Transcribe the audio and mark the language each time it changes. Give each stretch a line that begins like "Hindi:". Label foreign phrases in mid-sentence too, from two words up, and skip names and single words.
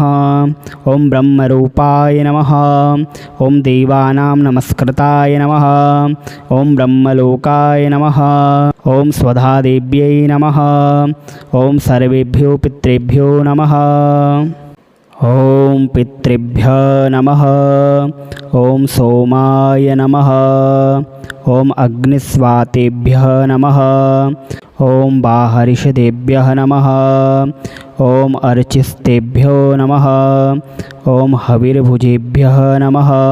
Sanskrit: ओम ब्रह्मरूपाय नमः। ओम देवानां नमस्कृताय नमः। ओम ब्रह्मलोकाय नमः। ओम स्वधादेव्यै नमः। ओम सर्वेभ्यो पितृभ्यो नमः। ఓం పితృభ్యో నమః. ఓం సోమాయ నమః. ఓం అగ్నిస్వాతేభ్యః నమః. ఓం బాహరిషదేభ్యః నమః. ఓం అర్చిస్తేభ్యో నమః. ఓం హవిర్భుజేభ్యః నమః.